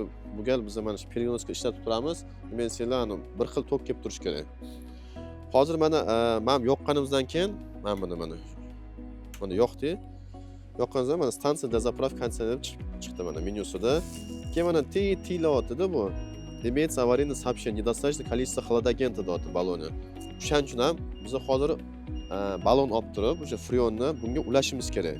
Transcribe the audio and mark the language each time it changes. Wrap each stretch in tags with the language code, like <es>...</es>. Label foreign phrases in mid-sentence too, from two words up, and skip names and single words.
<uz>Bu gal biz mana shu perenoska ishlatib turamiz. Dimensiyalarni bir xil tok kelib turish kerak. Hozir mana yoqqanimizdan keyin mana yoqdi. Yoqqanimizda mana stansiya dozapravka deb chiqdi mana menyusida. Keyin mana tilayotdi-da bu.</uz> <ru>Имеется аварийное сообщение, недостаточно количество хладагента</ru> <uz>deyapti baloni. O'shaning uchun ham biz hozir balon olib turib, o'sha freonni bunga ulashimiz kerak.</uz>